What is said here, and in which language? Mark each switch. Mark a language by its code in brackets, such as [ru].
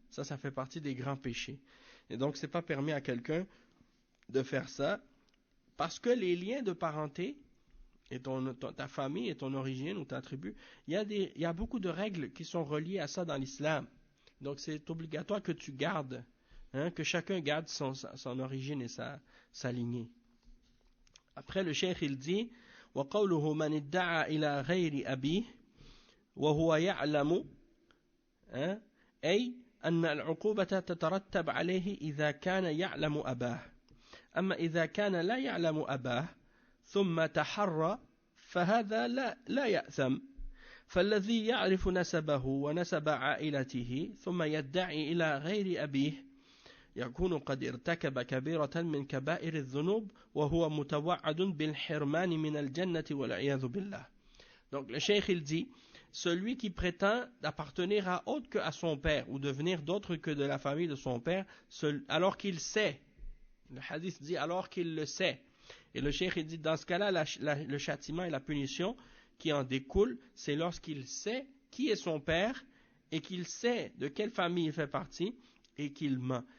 [fr] Ça fait partie des grands péchés. Et donc, c'est pas permis à quelqu'un de faire ça parce que les liens de parenté et ta famille et ton origine ou ta tribu, il y a beaucoup de règles qui sont reliées à ça dans l'islam. Donc, c'est obligatoire que tu gardes, hein, que chacun garde son origine et sa lignée. Après, le cheikh, il dit [ar] وَقَوْلُهُ مَنِ ادَّعَى إِلَى غَيْرِ أَبِيهِ وَهُوَ يَعْلَمُ أي أن العقوبة تترتب عليه إذا كان يعلم أباه أما إذا كان لا يعلم أباه ثم تحرى فهذا لا يأثم فالذي يعرف نسبه ونسب عائلته ثم يدعي إلى غير أبيه يكون قد ارتكب كبيرة من كبائر الذنوب وهو متوعد بالحرمان من الجنة والعياذ بالله. [fr] Donc le cheikh il dit, celui qui prétend appartenir à autre que à son père ou devenir d'autre que de la famille de son père, alors qu'il sait, le hadith dit alors qu'il le sait, et le cheikh il dit dans ce cas-là le châtiment et la punition qui en découle, c'est lorsqu'il sait qui est son père et qu'il sait de quelle famille il fait partie et qu'il ment.